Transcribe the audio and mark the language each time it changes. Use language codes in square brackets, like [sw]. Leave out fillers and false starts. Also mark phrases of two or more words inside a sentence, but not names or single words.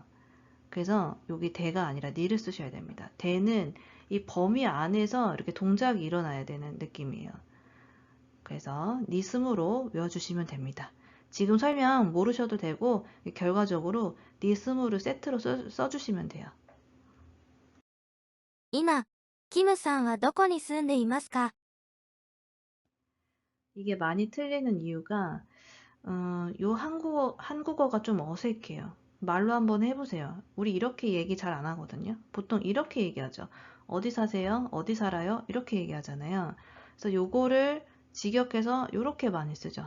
[ko] 그래서 여기 대가 아니라 니를 쓰셔야 됩니다. 대는 이 범위 안에서 이렇게 동작이 일어나야 되는 느낌이에요. 그래서 니스무로 외워주시면 됩니다. 지금 설명 모르셔도 되고 결과적으로 니스무를 세트로 써주시면 돼요. [ja] 今、キムさんはどこに住んでいますか？ [ko] 이게 많이 틀리는 이유가 요 한국어가 좀 어색해요. 말로 한번 해보세요. 우리 이렇게 얘기 잘 안 하거든요. 보통 이렇게 얘기하죠. 어디 사세요? 어디 살아요? 이렇게 얘기하잖아요. 그래서 요거를 직역해서 요렇게 많이 쓰죠.